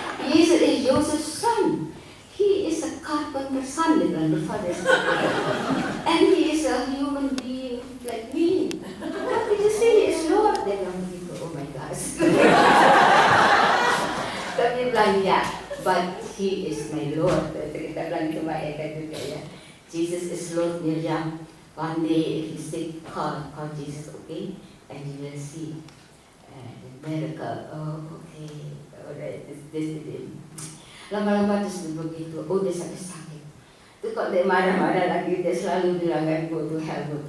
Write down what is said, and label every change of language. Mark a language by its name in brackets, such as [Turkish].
[English] Jesus is Joseph's son. He is a carpenter's son, the father. And he is a human being like me. What did you say? He is Lord. Oh my gosh. [Indonesian] Tapi bilang ya, [English] but he is my Lord. [Indonesian] Kita bilang itu Mbak Eka juga ya. [English] Jesus is Lord, Miriam. One day, if you say, call Jesus, okay? And you will see the miracle. Oh, okay. Alright, this. [Indonesian] Lama-lama terus begitu. Oh, dia sakit-sakit. Terus kok dia marah-marah lagi, dia selalu bilang, [English] go to hell.